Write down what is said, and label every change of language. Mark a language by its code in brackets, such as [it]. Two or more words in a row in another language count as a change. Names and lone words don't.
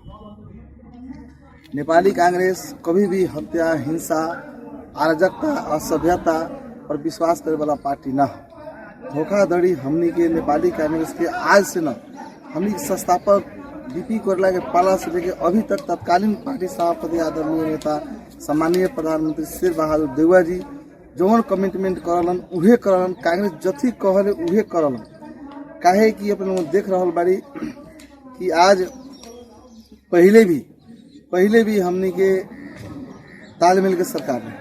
[bho] नेपाली कांग्रेस कभी भी हत्या, हिंसा, अराजकता, असभ्यता पर विश्वास करे वाला पार्टी न हो। धोखाधड़ी हमनी के नेपाली कांग्रेस के आज से न, हमनी के संस्थापक बीपी कोइराला के पाला से लेके अभी तक तत्कालीन पार्टी सभापति आदरणीय नेता सम्मानीय प्रधानमंत्री शेर बहादुर देउवा जी जौन कमिटमेंट करलन उहे करलन। कांग्रेस जथी कहले उहे करलन। काहे कि अपने लोग देख रहल बाड़ी कि आज पहले भी हमनी के तालमेल के सरकार है।